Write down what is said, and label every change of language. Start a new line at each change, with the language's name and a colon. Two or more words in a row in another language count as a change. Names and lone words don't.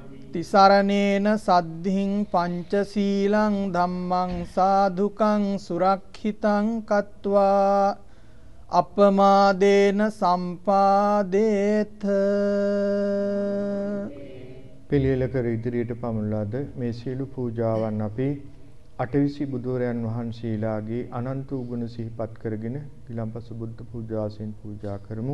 Pali: තිසරණේන සද්ධින් පංචශීලං ධම්මං සාධුකං සුරක්ෂිතං කତ୍වා අපමාදේන සම්පාදේත.
Sinhala: පිළියෙල කර ඉදිරියට පමුණලාද මේ සීල පූජාවන් අපි අටවිසි බුදුරයන් වහන්සේලාගේ අනන්ත උගුණ සිහිපත් කරගෙන ඊළම්පස බුද්ධ පූජාසෙන් පූජා කරමු.